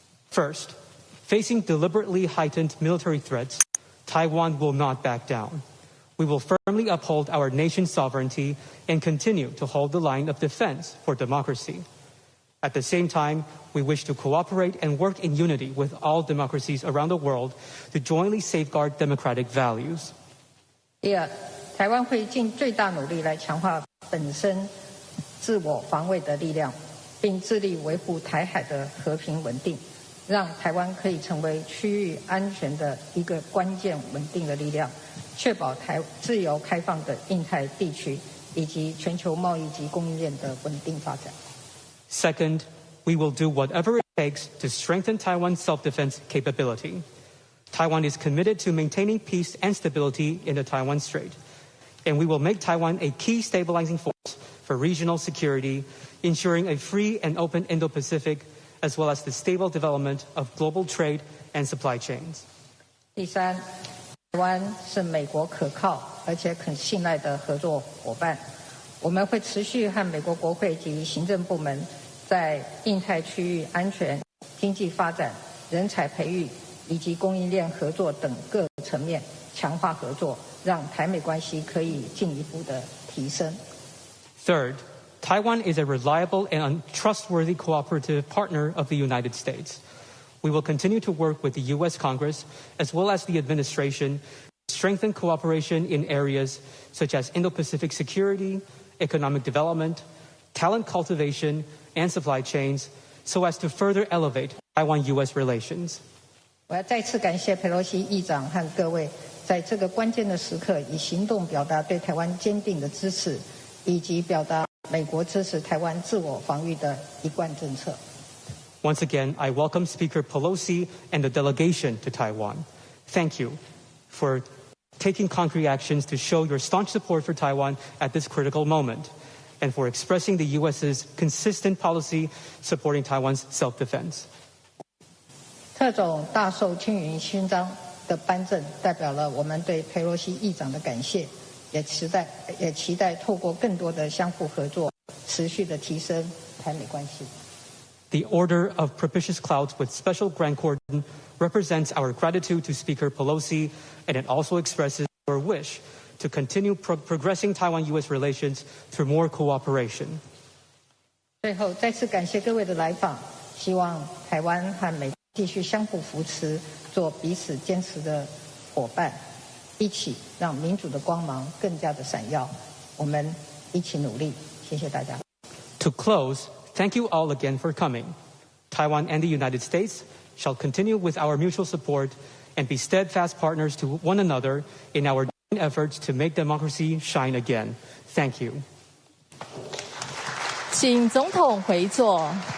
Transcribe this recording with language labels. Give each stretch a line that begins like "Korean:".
English: First, facing deliberately heightened military threats, Taiwan will not back down. We will firmly uphold our nation's sovereignty and continue to hold the line of defense for democracy. At the same time, we wish to cooperate and work in unity with all democracies around the world to jointly safeguard democratic values.
Chinese: 第二，台湾会尽最大努力来强化本身自我防卫的力量，并致力维护台海的和平稳定，让台湾可以成为区域安全的一个关键稳定的力量，确保自由开放的印太地区以及全球贸易及供应链的稳定发展。
English: Second, we will do whatever it takes to strengthen Taiwan's self-defense capability. Taiwan is committed to maintaining peace and stability in the Taiwan Strait, and we will make Taiwan a key stabilizing force for regional security, ensuring a free and open Indo-Pacific, as well as the stable development of global trade and supply chains.
Chinese: 第三，台湾是美国可靠而且可信赖的合作伙伴。我们会持续和美国国会及行政部门在印太区域安全、经济发展、人才培育以及供应链合作等各层面强化合作，让台美关系可以进一步的提升。
English: Third, Taiwan is a reliable and trustworthy cooperative partner of the United States. We will continue to work with the U.S. Congress as well as the administration to strengthen cooperation in areas such as Indo-Pacific security, economic development, talent cultivation, and supply chains, so as to further elevate Taiwan-U.S. relations.
Chinese: 我要再次感谢佩洛西议长和各位在这个关键的时刻以行动表达对台湾坚定的支持，以及表达美国支持台湾自我防御的一贯政策。
English: Once again, I welcome Speaker Pelosi and the delegation to Taiwan. Thank you for taking concrete actions to show your staunch support for Taiwan at this critical moment, and for expressing the U.S.'s consistent policy supporting Taiwan's self-defense.
Chinese: 特种大绶青云勋章的颁证，代表了我们对佩洛西议长的感谢，也期待透过更多的相互合作，持续的提升台美关系。
English: The Order of Propitious Clouds with Special Grand Cordon represents our gratitude to Speaker Pelosi, and it also expresses our wish to continue progressing Taiwan-U.S. relations through more cooperation.
Chinese: 最后，再次感谢各位的来访，希望台湾和美国继续相互扶持，做彼此坚持的伙伴，一起让民主的光芒更加的闪耀。我们一起努力，谢谢大家。
English: To close, thank you all again for coming. Taiwan and the United States shall continue with our mutual support and be steadfast partners to one another in our efforts to make democracy shine again. Thank you.
Chinese: 请总统回座。